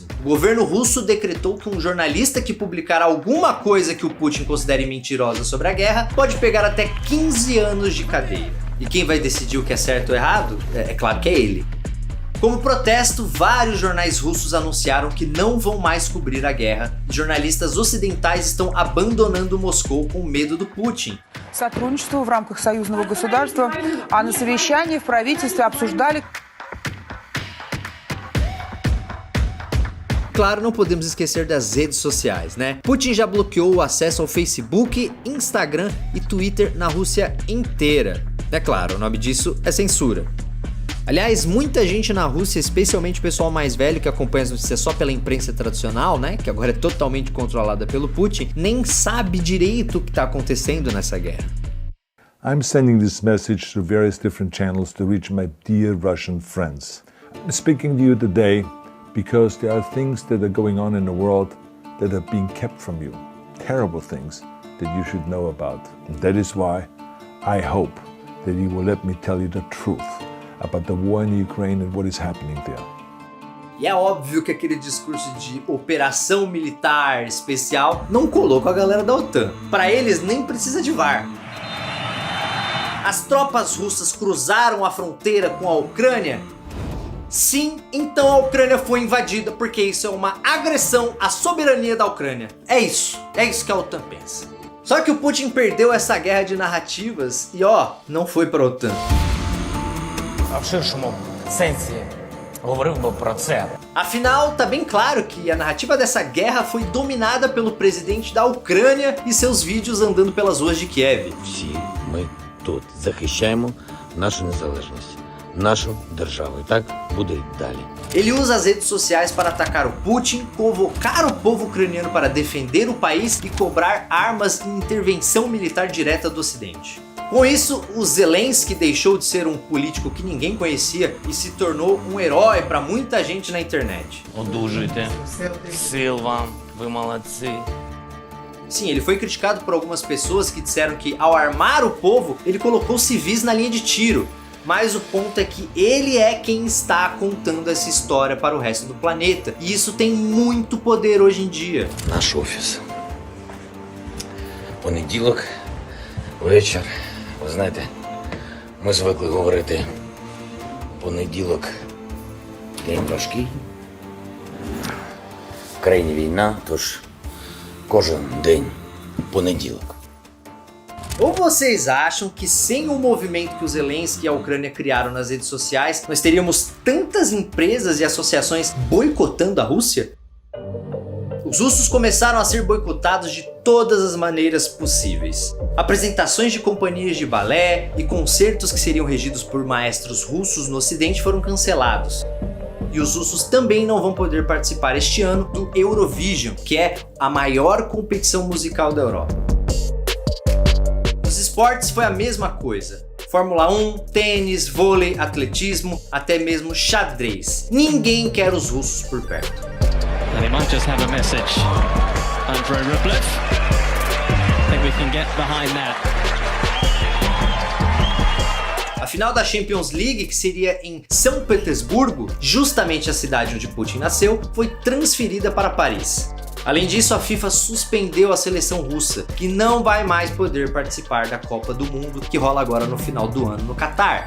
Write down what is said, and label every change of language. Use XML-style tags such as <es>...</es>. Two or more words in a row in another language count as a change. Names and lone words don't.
<pt>O governo russo decretou que um jornalista que publicar alguma coisa que o Putin considere mentirosa sobre a guerra pode pegar até 15 anos de cadeia. E quem vai decidir o que é certo ou errado? É claro que é ele. Como protesto, vários jornais russos anunciaram que não vão mais cobrir a guerra. Jornalistas ocidentais estão abandonando Moscou com medo do Putin.</pt> <ru>Сотрудничество в рамках союзного государства, а на совещании в правительстве обсуждали.</ru> <pt>Claro, não podemos esquecer das redes sociais, né? Putin já bloqueou o acesso ao Facebook, Instagram e Twitter na Rússia inteira. É claro, o nome disso é censura. Aliás, muita gente na Rússia, especialmente o pessoal mais velho que acompanha as notícias só pela imprensa tradicional, né, que agora é totalmente controlada pelo Putin, nem sabe direito o que está acontecendo nessa guerra.</pt> <en>I'm sending this message to various different channels to reach my dear Russian friends. I'm speaking to you today because there are things that are going on in the world that are being kept from you. Terrible things that you should know about. And that is why I hope that you will let me tell you the truth about the war in Ukraine and what is happening there.</en> <pt>E é óbvio que aquele discurso de operação militar especial não colou com a galera da OTAN. Para eles nem precisa de VAR. As tropas russas cruzaram a fronteira com a Ucrânia? Sim, então a Ucrânia foi invadida porque isso é uma agressão à soberania da Ucrânia. É isso que a OTAN pensa. Só que o Putin perdeu essa guerra de narrativas e não foi para a OTAN.</pt> <uk>В ширшому сенсі говорив би про це.</uk> <pt>Afinal, tá bem claro que a narrativa dessa guerra foi dominada pelo presidente da Ucrânia e seus vídeos andando pelas ruas de Kiev.</pt> <uk>Всі ми тут захищаємо нашу незалежність, нашу державу. І так буде й далі.</uk> <pt>Ele usa as redes sociais para atacar o Putin, convocar o povo ucraniano para defender o país e cobrar armas e intervenção militar direta do Ocidente. Com isso, o Zelensky deixou de ser um político que ninguém conhecia e se tornou um herói para muita gente na internet.</pt> <uk>Одужуйте. Сил вам. Ви молодці.</uk> <pt>Sim, ele foi criticado por algumas pessoas que disseram que ao armar o povo, ele colocou civis na linha de tiro. Mas o ponto é que ele é quem está contando essa história para o resto do planeta. E isso tem muito poder hoje em dia.</pt> <uk>Наш офіс. Понеділок, вечір. Ви знаєте, ми звикли говорити понеділок день важкий. В країні війна, тож кожен день понеділок.</uk> <pt>Ou vocês acham que sem o movimento que o Zelensky e a Ucrânia criaram nas redes sociais, nós teríamos tantas empresas e associações boicotando a Rússia? Os russos começaram a ser boicotados de todas as maneiras possíveis. Apresentações de companhias de balé e concertos que seriam regidos por maestros russos no Ocidente foram cancelados. E os russos também não vão poder participar este ano do Eurovision, que é a maior competição musical da Europa. Nos esportes foi a mesma coisa. Fórmula 1, tênis, vôlei, atletismo, até mesmo xadrez. Ninguém quer os russos por perto.</pt> <en>And he might just have a message. Andrei Rublev. I think we can get behind that.</en> <pt>A final da Champions League, que seria em São Petersburgo, justamente a cidade onde Putin nasceu, foi transferida para Paris. Além disso, a FIFA suspendeu a seleção russa, que não vai mais poder participar da Copa do Mundo, que rola agora no final do ano no Catar.</pt>